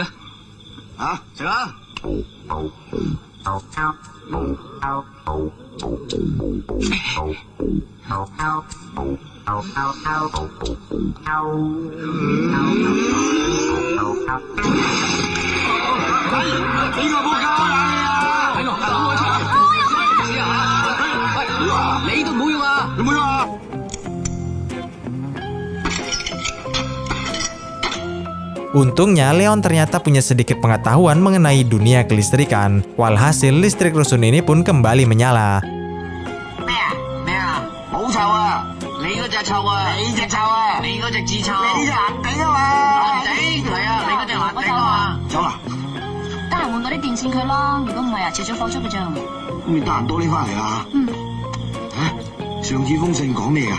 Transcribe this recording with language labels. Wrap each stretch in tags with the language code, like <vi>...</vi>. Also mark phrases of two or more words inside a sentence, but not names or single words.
<yue>啊，食啦！邊個冇教啊你啊？喺度等我出嚟試下。喂，你都唔好用啊！有冇用啊？</yue> <id>Untungnya Leon ternyata punya sedikit pengetahuan mengenai dunia kelistrikan. Walhasil listrik rusun ini pun kembali menyala.</id> <yue>咩啊？咩啊？冇臭啊！你嗰隻臭啊！你隻臭啊！你嗰隻字臭，你隻難頂啊嘛！難頂係啊，你嗰隻難頂啊嘛。走啦！得閒換嗰啲電線佢啦，如果唔係啊，遲早放出嘅咋。咁你得閒多拎翻嚟啦。上次封信講咩啊？</yue>